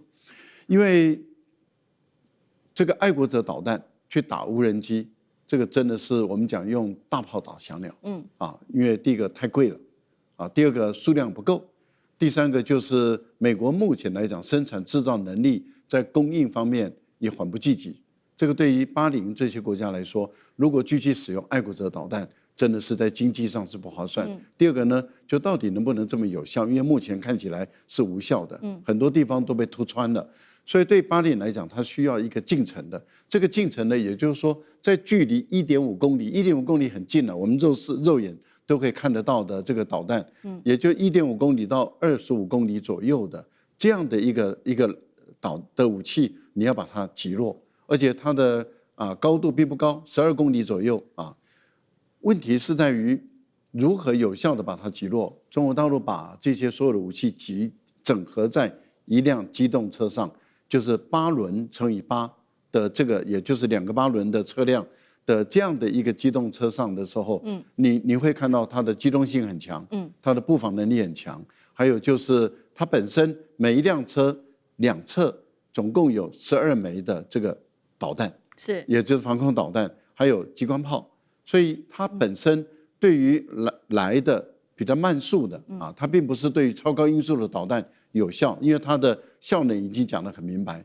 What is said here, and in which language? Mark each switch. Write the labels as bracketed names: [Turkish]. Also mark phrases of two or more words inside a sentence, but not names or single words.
[Chinese] 因為這個愛國者導彈去打無人機，這個真的是我們講用大炮打小鳥，因為第一個太貴了，第二個數量不夠，第三個就是美國目前來講生產製造能力在供應方面也緩不濟急，這個對於巴林這些國家來說，如果繼續使用愛國者導彈，真的是在經濟上是不划算。第二個呢，就到底能不能這麼有效？因為目前看起來是無效的，很多地方都被突穿了。所以對巴林來講，它需要一個近程的。這個近程呢，也就是說，在距離1.5公里，1.5公里很近了，我們肉眼都可以看得到的這個導彈，也就1.5公里到25公里左右的這樣的一個的武器，你要把它擊落，而且它的高度並不高，12公里左右啊。問題是在於如何有效的把它擊落。中國大陸把這些所有的武器整合在一輛機動車上。就是8輪乘以8的這個，也就是2個8輪的車輛的這樣的一個機動車上的時候，你會看到它的機動性很強，它的布防能力很強，還有就是它本身每一輛車兩側總共有12枚的這個導彈，是，也就是防空導彈，還有機關炮，所以它本身對於來的比較慢速的它並不是對於超高音速的導彈有效，因為它的效能已經講得很明白。